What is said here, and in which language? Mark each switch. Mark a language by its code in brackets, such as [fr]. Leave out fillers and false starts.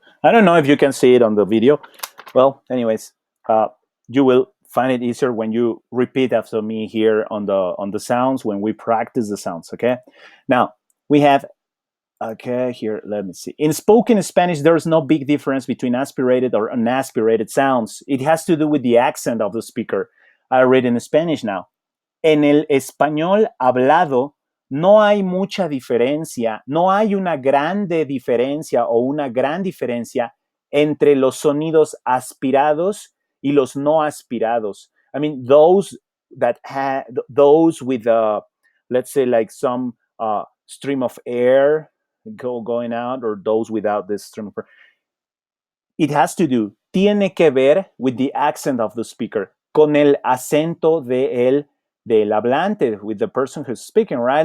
[en] I don't know if you can see it on the video. Well, anyways, you will find it easier when you repeat after me here on the sounds, when we practice the sounds. Okay. Now we have. Okay, here, let me see. In spoken Spanish, there's no big difference between aspirated or unaspirated sounds. It has to do with the accent of the speaker. I read in Spanish now. [es] En el español hablado no hay mucha diferencia, no hay una grande diferencia o una gran diferencia entre los sonidos aspirados y los no aspirados. [en] I mean, those that those with, let's say, like some stream of air going out, or those without this stream of air. It has to do, [es] tiene que ver [en] with the accent of the speaker, [es] con el acento del hablante, [en] with the person who's speaking, right?